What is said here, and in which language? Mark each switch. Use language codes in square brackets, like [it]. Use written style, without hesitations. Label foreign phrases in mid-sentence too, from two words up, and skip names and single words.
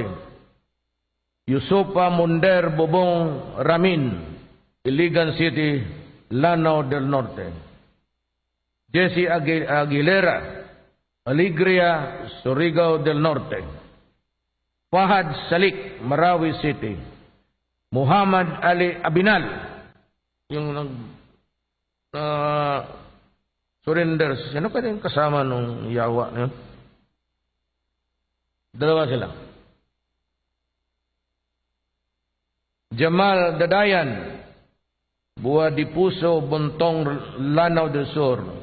[tl] Yusupa Munder Bobong Ramin, Iligan City, Lanao del Norte. Jesse Aguilera, Alegria, Surigao del Norte. Fahad Salik, Marawi City. Muhammad Ali Abinal, yung surrender. Sino ka din kasama nung yawa na yun? Dalawa sila. Jamal Dadayan, Buwa di Puso, Bontong, Lanao del Sur.